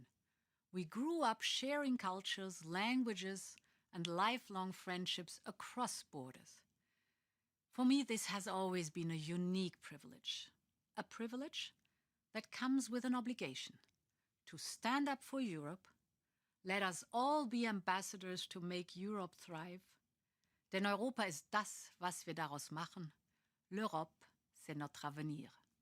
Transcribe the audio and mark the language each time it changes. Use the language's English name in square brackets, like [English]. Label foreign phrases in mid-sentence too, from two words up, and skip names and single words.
[English] We grew up sharing cultures, languages, and lifelong friendships across borders. For me, this has always been a unique privilege. A privilege that comes with an obligation to stand up for Europe. Let us all be ambassadors to make Europe thrive. [German] Denn Europa ist das, was wir daraus machen. [French] L'Europe, c'est notre avenir.